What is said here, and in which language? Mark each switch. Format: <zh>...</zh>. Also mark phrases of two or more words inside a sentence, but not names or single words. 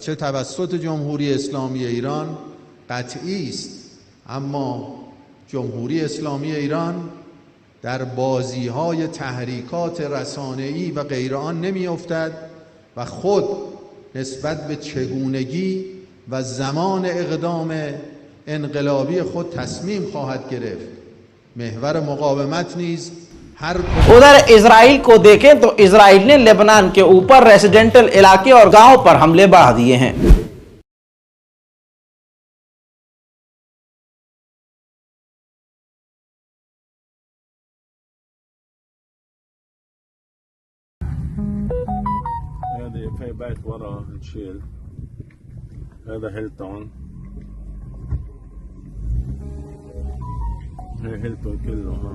<fa>چه توسط جمهوری اسلامی ایران قطعی است، اما جمهوری اسلامی ایران در بازی‌های تحریکات رسانه‌ای و غیر آن نمی‌افتد و خود نسبت به چگونگی و زمان اقدام انقلابی خود تصمیم خواهد گرفت. محور مقاومت نیز हर</fa> <hi>उधर इजराइल को देखें तो इजराइल ने लेबनान के ऊपर रेसिडेंटल इलाके और गांव पर हमले बढ़ा दिए हैं।</hi> <ar>في بيت ورا نشيل هذا هيلتون، هي هيلتون كله</ar>